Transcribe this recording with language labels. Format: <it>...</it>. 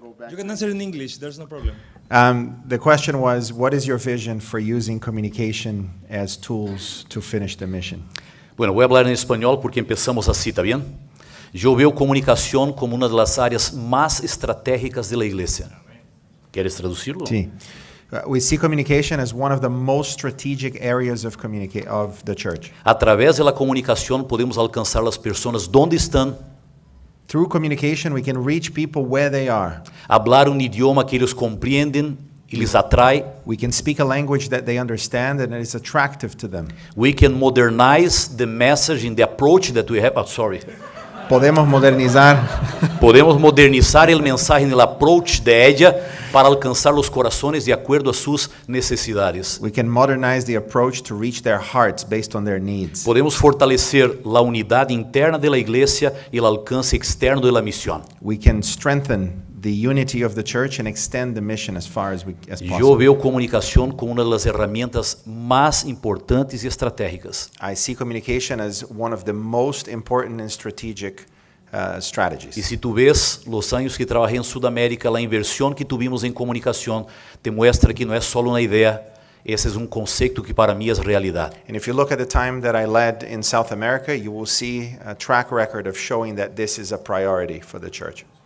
<en>You can answer in English, there's no problem. The question was, what is your vision for using communication as tools to finish the mission?</en> <es>Bueno, voy a hablar en español porque empezamos así, ¿está bien? Yo veo comunicación como una de las áreas más estratégicas de la iglesia. ¿Quieres traducirlo? Sí.</es> <en>We see communication as one of the most strategic areas of the church.</en> <pt>Através da comunicação podemos alcançar as pessoas onde estão,</pt> <en>Through communication, we can reach people where they are.</en> <pt>hablar idioma que eles compreendem e lhes atrai.</pt> <en>We can speak a language that they understand and that is attractive to them. We can modernize the message and the approach that we have.</en> <pt>Podemos modernizar Podemos modernizar a mensagem e o approach de ella para alcançar os corações de acordo a suas necessidades.</pt> <en>We can modernize the approach to reach their hearts based on their needs.</en> <pt>Podemos fortalecer a unidade interna da igreja e o alcance externo da missão.</pt> <en>We can strengthen the unity of the church and extend the mission as far as</en> <pt>Eu</pt> <en>possible.</en> <pt>vejo comunicação como uma das ferramentas mais importantes e estratégicas.</pt> <en>I see communication as one of the most important and strategic strategies.</en> <pt>E se tu vês os anos que trabalhei em Sudamérica, a inversão que tivemos em comunicação te mostra que não é só uma ideia, esse é conceito que para mim é realidade.</pt> <en>And if you look at the time that I led in South America, you will see a track record of showing that this is a priority for the church.</en>